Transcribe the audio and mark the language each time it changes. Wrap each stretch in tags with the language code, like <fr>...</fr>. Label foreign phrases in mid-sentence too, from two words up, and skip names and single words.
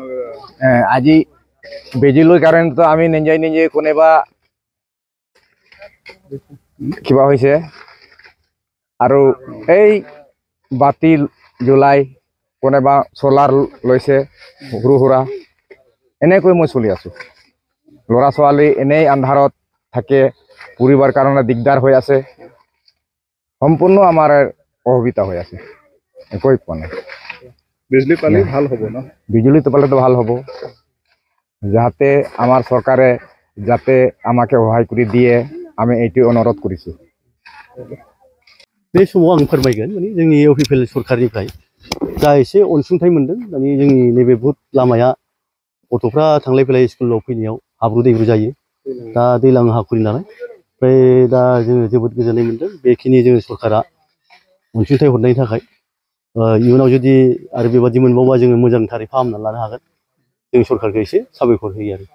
<as>আজি বিজুলীৰ কাৰণে তো আমি নিজে কোনোবা কিবা হৈছে আৰু এই বাতি জ্বলাই কোনোবা সোলাৰ লৈছে সৰু সুৰা এনেকৈ মই চলি আছো ল'ৰা ছোৱালী এনেই আন্ধাৰত থাকে পঢ়িবৰ কাৰণে দিগদাৰ হৈ আছে সম্পূৰ্ণ আমাৰ অসুবিধা হৈ আছে একোই পোৱা নাই বিজুলী পালে ভাল হ'ব ন বিজুলীটো পালে তো ভাল হ'ব যাতে আমাৰ চৰকাৰে যাতে আমাকে সহায় কৰি দিয়ে আমি এইটো অনুৰোধ কৰিছো</as> <brx>बे समाव आं फोरमायगोन माने जोंनि इउपिपिएल सरकारनिफ्राय जा एसे अनसुंथाइ मोनदों माने जोंनि नैबे बुहुत लामाया गथ'फ्रा थांलाय फैलाय स्कुलाव फैनायाव हाब्रु दैब्रु जायो दा दैज्लां हाखुरि नालाय ओमफ्राय दा जोङो जोबोद गोजोननाय मोनदों बेखिनि जोङो सरकारा अनसुंथाइ हरनायनि थाखाय इयुनाव जुदि आरो बेबादि मोनबावबा जोङो मोजांथारै फाहामनानै लानो हागोन जों सरकारखौ एसे साबायखर होयो आरो</brx>